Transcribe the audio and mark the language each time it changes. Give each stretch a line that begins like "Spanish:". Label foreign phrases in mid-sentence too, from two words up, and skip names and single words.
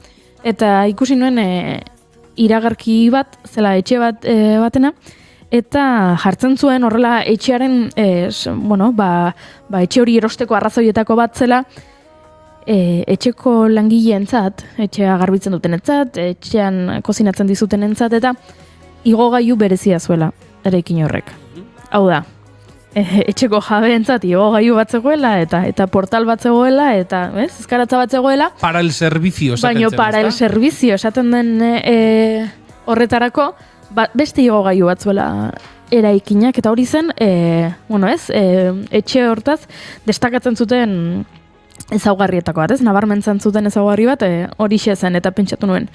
Basque: Eta ikusi nuen iragarki bat, zela etxe batena, eta jartzen zuen horrela etxearen, etxe hori erosteko arrazoietako bat zela, etxeko langileentzat, etxea garbitzen dutenentzat, etxean kozinatzen dizutenentzat, eta igogailu berezia zuela, eraikin horrek. Hau da, etxeko jabeentzat igogailu bat zegoela, eta portal bat zegoela, eta ezkaratza bat zegoela.
Spanish: Para el servicio
Basque: esaten zen, baina
Spanish: para el servicio
Basque: esaten den horretarako, beste igogailu bat zuela eraikinak, eta hori zen, etxe hortaz destakatzen zuten ezaugarrietako bat, nabarmentzen zuten ezaugarri bat, hori zen, eta pentsatu nuen.